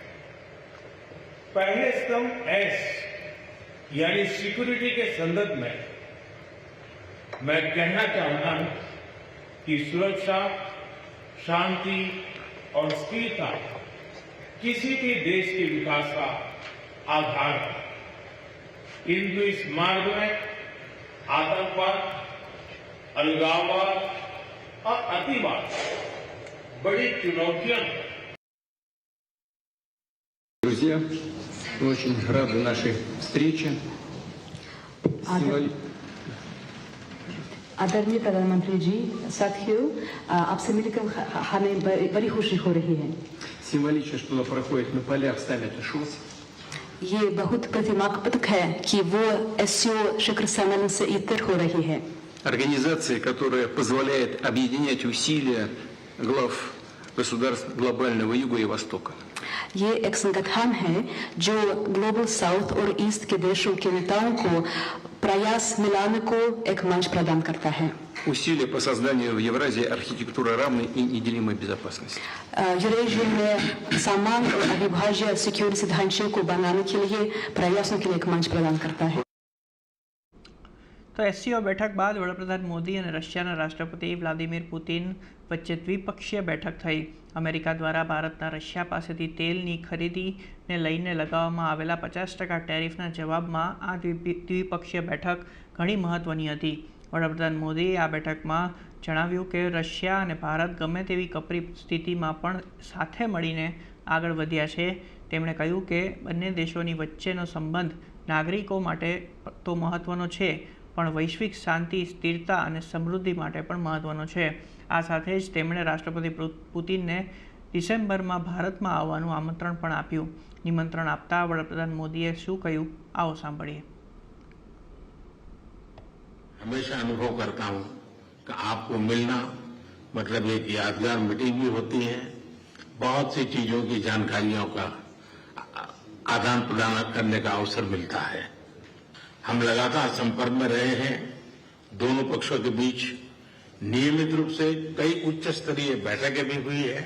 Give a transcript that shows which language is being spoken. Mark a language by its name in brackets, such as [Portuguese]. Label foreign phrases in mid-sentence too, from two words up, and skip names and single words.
[Hindi] पहले स्तंभ एस यानी सिक्योरिटी के संदर्भ में मैं कहना चाहता हूं कि सुरक्षा, शांति और स्थिरता किसी भी देश के विकास का आधार है, किंतु इस मार्ग में आतंकवाद, अलगाववाद और अतिवाद बड़ी चुनौतियां हैं। [Russian] Друзья, мы очень рады нашей встрече. [Hindi] आदरणीय प्रधानमंत्री जी, साथियों, आपसे मिलकर हमें बड़ी खुशी हो रही है। [Russian] Символично, что она проходит на полях саммита ШОС. [Hindi] ये बहुत प्रतिमात्मक है कि वो एससीओ शिखर सम्मेलन से इतर हो रही है। [Russian] Организация, которая позволяет объединять усилия глав государств глобального Юга и Востока. [Hindi] ये एक संगठन है जो [English] Global South [Hindi] और ईस्ट के देशों के नेताओं को प्रयास मिलाने को एक मंच प्रदान करता है। [Russian] Усилия по созданию в Евразии архитектуры равной и неделимой безопасности. [Hindi] यूरेशिया में समान और अविभाज्य सिक्योरिटी ढांचे को बनाने के लिए प्रयासों के लिए एक मंच प्रदान करता है। [Gujarati] તો એસસીઓ બેઠક બાદ વડાપ્રધાન મોદી ઔર રશિયાના રાષ્ટ્રપતિ વ્લાદિમીર પુતિન વચ્ચે દ્વિપક્ષીય બેઠક થઈ। અમેરિકા દ્વારા ભારતના રશિયા પાસેથી તેલની ખરીદીને લઈને લગાવવામાં આવેલા 50% ટેરિફના જવાબમાં આ દ્વિપક્ષીય બેઠક ઘણી મહત્વની હતી। વડાપ્રધાન મોદીએ આ બેઠકમાં જણાવ્યું કે રશિયા અને ભારત ગમે તેવી કપરી સ્થિતિમાં પણ સાથે મળીને આગળ વધ્યા છે। તેમણે કહ્યું કે બંને દેશોની વચ્ચેનો સંબંધ નાગરિકો માટે તો મહત્વનો છે, પણ વૈશ્વિક શાંતિ, સ્થિરતા અને સમૃદ્ધિ માટે પણ મહત્વનો છે। આ સાથે જ તેમણે રાષ્ટ્રપતિ પુતિનને ડિસેમ્બરમાં ભારતમાં આવવાનું આમંત્રણ પણ આપ્યું। નિમંત્રણ આપતા વડાપ્રધાન મોદીએ શું કહ્યું, આવો સાંભળીએ। [Hindi] हमेशा अनुभव करता हूं कि आपको मिलना मतलब एक यादगार मीटिंग भी होती है, बहुत सी चीजों की जानकारियों का आदान प्रदान करने का अवसर मिलता है। हम लगातार संपर्क में रहे हैं। दोनों पक्षों के बीच नियमित रूप से कई उच्च स्तरीय बैठकें भी हुई है।